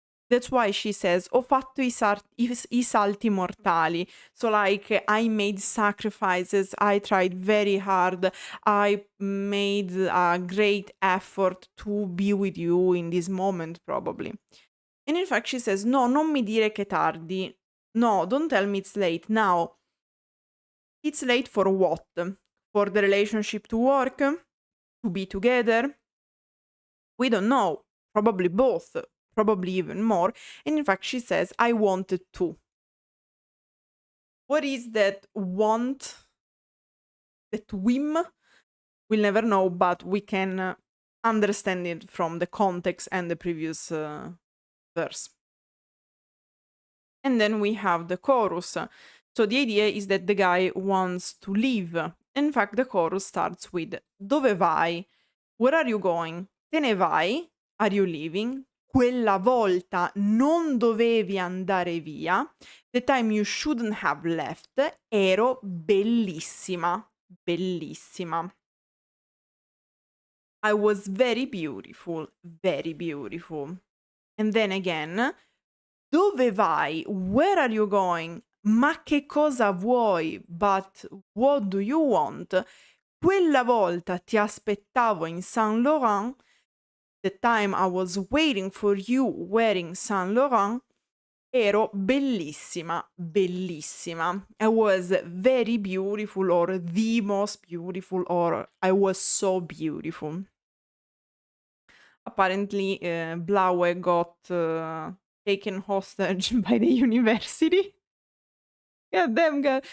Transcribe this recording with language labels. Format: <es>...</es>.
<en>That's why she says,</en> <it>ho fatto i salti mortali.</it> <en>So like, I made sacrifices, I tried very hard, I made a great effort to be with you in this moment, probably. And in fact, she says, no,</en> <it>non mi dire che tardi.</it> <en>No, don't tell me it's late. Now, it's late for what? For the relationship to work? To be together? We don't know. Probably both. Probably even more. And in fact, she says, I wanted to. What is that want? That whim? We'll never know, but we can understand it from the context and the previous verse. And then we have the chorus. So the idea is that the guy wants to leave. In fact, the chorus starts with</en> <it>dove vai?</it> <en>Where are you going?</en> <it>Te ne vai?</it> <en>Are you leaving?</en> <it>Quella volta non dovevi andare via.</it> <en>The time you shouldn't have left.</en> <it>Ero bellissima. Bellissima.</it> <en>I was very beautiful. Very beautiful. And then again,</en> <it>dove vai?</it> <en>Where are you going?</en> <it>Ma che cosa vuoi?</it> <en>But what do you want?</en> <it>Quella volta ti aspettavo in Saint Laurent.</it> <en>The time I was waiting for you wearing Saint Laurent.</en> <it>Ero bellissima, bellissima.</it> <en>I was very beautiful, or the most beautiful, or I was so beautiful. Apparently, Blaue got taken hostage by the university. Yeah, damn girl.</en>